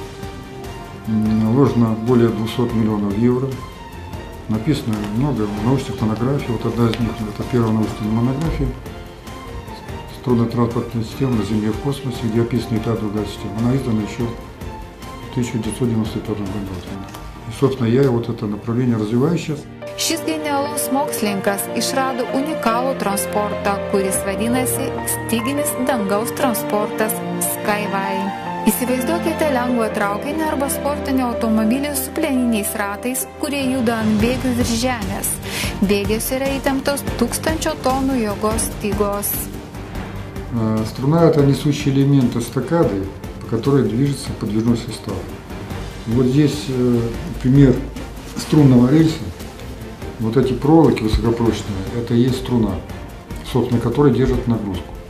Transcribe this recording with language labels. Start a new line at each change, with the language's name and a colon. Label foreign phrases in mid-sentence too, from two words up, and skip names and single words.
Russian: Вложено более 200 миллионов евро, написано много научных монографий, вот одна из них, это первая научная монография «Струнно-транспортная система на Земле и в космосе», где описана и та другая система. Она издана еще в 1995 году. И, собственно, я вот это направление развиваю сейчас.
Lithuanian: Šis genialus mokslininkas išrado unikalų transportą, kuris vadinasi styginis dangaus transportas Skyway. Įsivaizduokite lengvą traukinį arba sportinį automobilį su plieniniais ratais, kurie juda ant bėgių virš žemės. Bėgiuose yra įtemptos 1000 tonų jėgos stygos.
Russian: Струна – это несущий элемент эстакады, по которой движется подвижной состав. Вот здесь пример струнного рельса. Вот эти проволоки высокопрочные – это и есть струна, собственно, которая держит нагрузку.